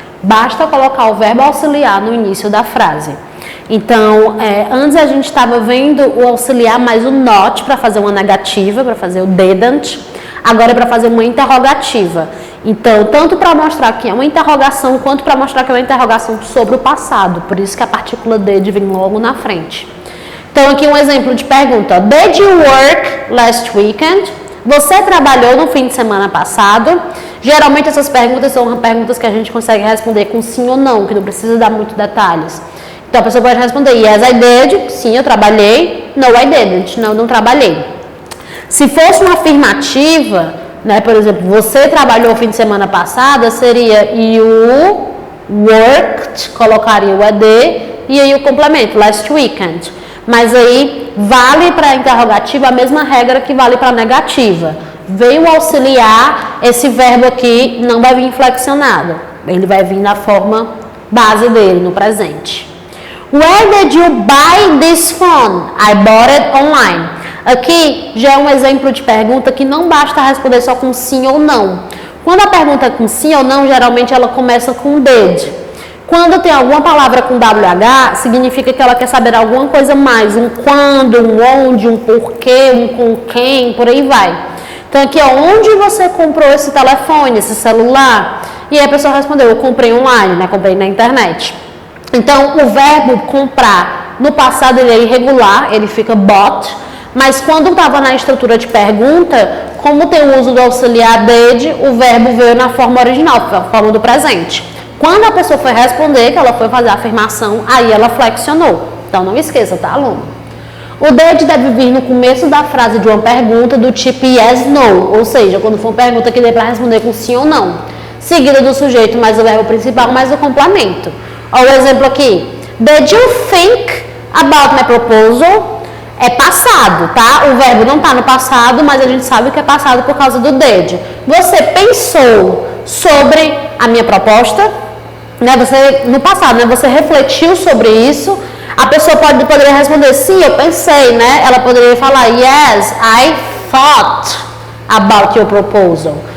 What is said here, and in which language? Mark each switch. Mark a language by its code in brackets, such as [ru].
[pt] Basta colocar o verbo auxiliar no início da frase. Então, antes a gente estava vendo o auxiliar mais o not para fazer uma negativa, para fazer o didn't. Agora é para fazer uma interrogativa. Então, tanto para mostrar que é uma interrogação, quanto para mostrar que é uma interrogação sobre o passado. Por isso que a partícula did vem logo na frente. Então, aqui um exemplo de pergunta. [en] Did you work last weekend? [pt] Você trabalhou no fim de semana passado? Geralmente essas perguntas são perguntas que a gente consegue responder com sim ou não, que não precisa dar muitos detalhes. Então a pessoa pode responder [en] yes, I did, [pt] sim, eu trabalhei, [en] no, I didn't, [pt] não, não trabalhei. Se fosse uma afirmativa, né, por exemplo, você trabalhou no fim de semana passada, seria [en] you worked, [pt] colocaria o ED, e aí o complemento, last weekend. Mas aí vale para a interrogativa a mesma regra que vale para a negativa. Veio auxiliar, esse verbo aqui não vai vir flexionado. Ele vai vir na forma base dele, no presente. [en] Where did you buy this phone? I bought it online. [pt] Aqui já é um exemplo de pergunta que não basta responder só com sim ou não. Quando a pergunta é com sim ou não, geralmente ela começa com did. Quando tem alguma palavra com WH, significa que ela quer saber alguma coisa mais, um quando, um onde, um porquê, um com quem, por aí vai. Então aqui, ó, onde você comprou esse telefone, esse celular? E aí a pessoa respondeu, eu comprei online, né? Comprei na internet. Então o verbo comprar, no passado ele é irregular, ele fica bought, mas quando estava na estrutura de pergunta, como tem o uso do auxiliar did, o verbo veio na forma original, na forma do presente. Quando a pessoa foi responder, que ela foi fazer a afirmação, aí ela flexionou. Então não esqueça, tá, aluno? O did deve vir no começo da frase de uma pergunta do tipo yes, no, ou seja, quando for uma pergunta que dê para responder com sim ou não. Seguida do sujeito mais o verbo principal mais o complemento. Olha o exemplo aqui. [en] Did you think about my proposal? [pt] É passado, tá? O verbo não está no passado, mas a gente sabe que é passado por causa do did. Você pensou sobre a minha proposta? Né? Você, no passado, né? Você refletiu sobre isso? A pessoa poderia responder, sim, eu pensei, né? Ela poderia falar, [en] yes, I thought about your proposal.